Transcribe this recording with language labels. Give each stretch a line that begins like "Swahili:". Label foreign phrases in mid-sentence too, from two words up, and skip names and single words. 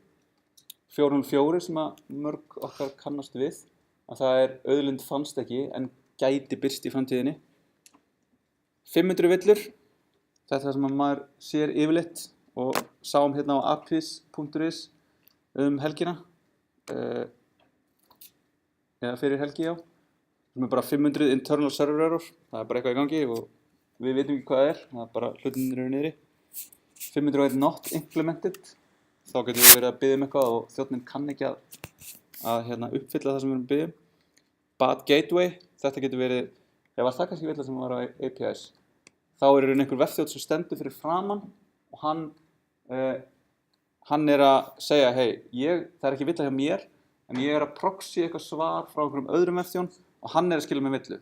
Icelandic: 404 sem að mörg okkar kannast við, að það er auðlind fannst ekki, en gæti birst í framtíðinni. 500 villur, þetta er það sem maður sér yfirleitt og sáum á apis.is helgina, eða fyrir helgi, já. Sem er bara 500
English: internal server error,
Icelandic: það er bara eitthvað í gangi og við vitum ekki hvað það er bara hlutinir eru niðri.
English: 501 not implemented,
Icelandic: þá getum við verið að biðja eitthvað og þjónninn kann ekki að uppfylla það sem við erum að biðja.
English: Bad gateway,
Icelandic: þetta getur verið, var það kannski villa sem var á APIs. Þá er einhver vefþjónn sem stendur fyrir framan og hann er að segja, það er ekki villa hjá mér, en ég er að proxy eitthvað svar frá einhverjum öðrum vefþjón og hann er að skila með villu.